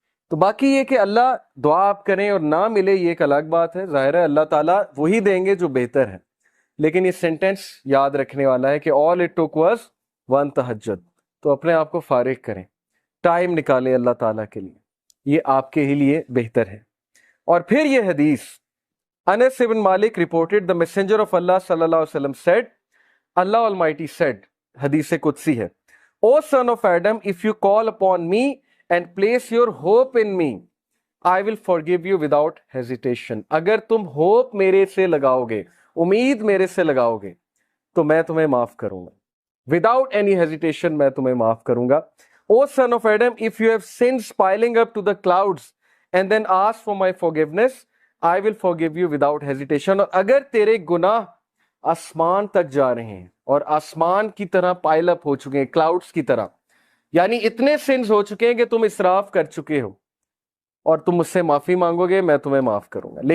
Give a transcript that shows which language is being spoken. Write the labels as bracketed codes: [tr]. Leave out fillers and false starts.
[ur] تو باقی یہ کہ اللہ دعا آپ کریں اور نہ ملے یہ ایک الگ بات ہے، ظاہر ہے اللہ تعالیٰ وہی دیں گے جو بہتر ہے. لیکن یہ سینٹینس یاد رکھنے والا ہے کہ [en] all it took was one [ur] تہجد. تو اپنے آپ کو فارغ کریں، ٹائم نکالیں اللہ تعالیٰ کے لیے، یہ آپ کے ہی لیے بہتر ہے. اور پھر یہ حدیث انس بن مالک [en] reported the messenger of Allah صلی اللہ علیہ وسلم said، Allah Almighty said، [ur] حدیث قدسی ہے، [en] O son of Adam, if you call upon me and place your hope in me, I will forgive you without hesitation. [ur] اگر تم ہوپ میرے سے لگاؤ گے، امید میرے سے لگاؤ گے، تو میں تمہیں معاف کروں گا. [en] Without any hesitation [ur] میں تمہیں معاف کروں گا. [en] O son of Adam, if you have sins piling up to the clouds and then ask for my forgiveness, I will forgive you without hesitation. [ur] اور اگر تیرے گناہ آسمان تک جا رہے ہیں اور آسمان کی طرح پائل اپ ہو چکے ہیں، کلاؤڈز کی طرح، یعنی اتنے سنز ہو چکے ہیں کہ تم اسراف کر چکے ہو، اور تم مجھ سے معافی مانگو گے، میں تمہیں معاف کروں گا.